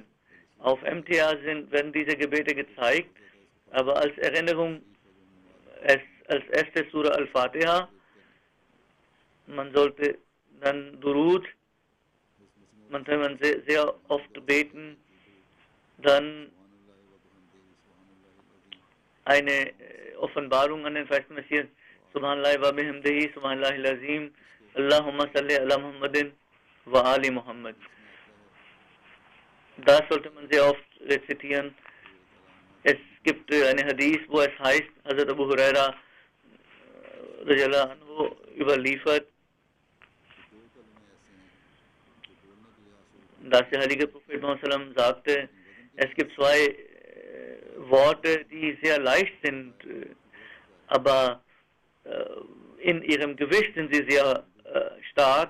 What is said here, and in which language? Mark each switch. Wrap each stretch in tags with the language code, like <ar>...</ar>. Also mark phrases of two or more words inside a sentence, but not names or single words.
<de>Auf MTA werden diese Gebete gezeigt, aber als Erinnerung als erste Surah Al-Fatiha. Man sollte dann Durud, man kann sehr, sehr oft beten, dann eine Offenbarung an den verheißenen Messias,</de> <ar>سبحان الله وبحمده، سبحان الله العظيم، اللهم صل على محمد وعلى آل محمد.</ar> <de>Das sollte man sehr oft rezitieren. Es gibt eine Hadith, wo es heißt, Hazrat Abu Huraira überliefert, dass der heilige Prophet Muhammad sagte, es gibt zwei Worte, die sehr leicht sind, aber in ihrem Gewicht sind sie sehr stark.</de>